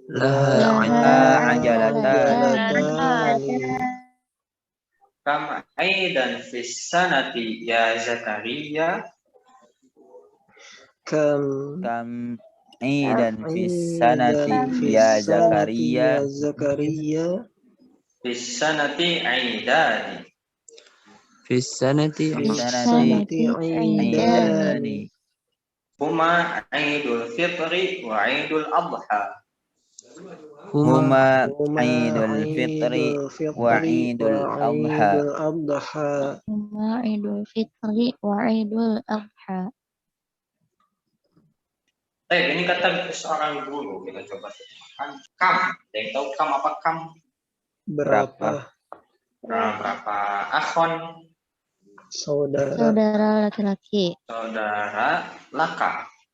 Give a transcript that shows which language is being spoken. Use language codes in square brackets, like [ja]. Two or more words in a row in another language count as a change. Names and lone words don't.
[ar] Laha ajalatan. كم عيدا في السنة يا زكريا. Kam عيدا في السنة يا زكريا. في السنة عيدان. في السنة Aidani. هما عيد الفطر وعيد الأضحى. هما عيد الفطر وعيد الأضحى. هما عيد الفطر وعيد الأضحى. [id] Ini kata seorang guru, kita coba terjemahkan. Kam, ada yang tahu kam apa kam? Berapa? Berapa? Akhon, Saudara laki-laki. saudara laka.